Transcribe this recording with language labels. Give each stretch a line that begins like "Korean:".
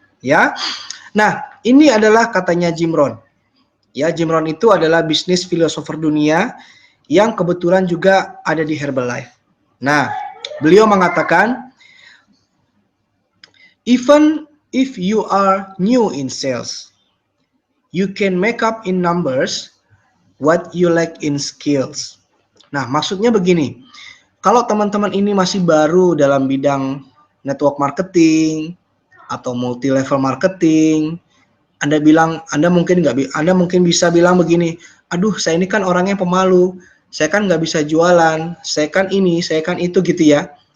Indonesian: Ya, nah ini adalah katanya Jim Rohn. Ya, Jim Rohn itu adalah bisnis filosofer dunia yang kebetulan juga ada di Herbalife.
English: Nah, beliau mengatakan, even if you are new in sales, you can make up in numbers what you lack in skills.
Indonesian: Nah, maksudnya begini, kalau teman-teman ini masih baru dalam bidang network marketing atau multi level marketing, Anda mungkin bisa bilang begini, aduh saya ini kan orangnya pemalu, saya kan nggak bisa jualan, saya kan ini, saya kan itu gitu ya.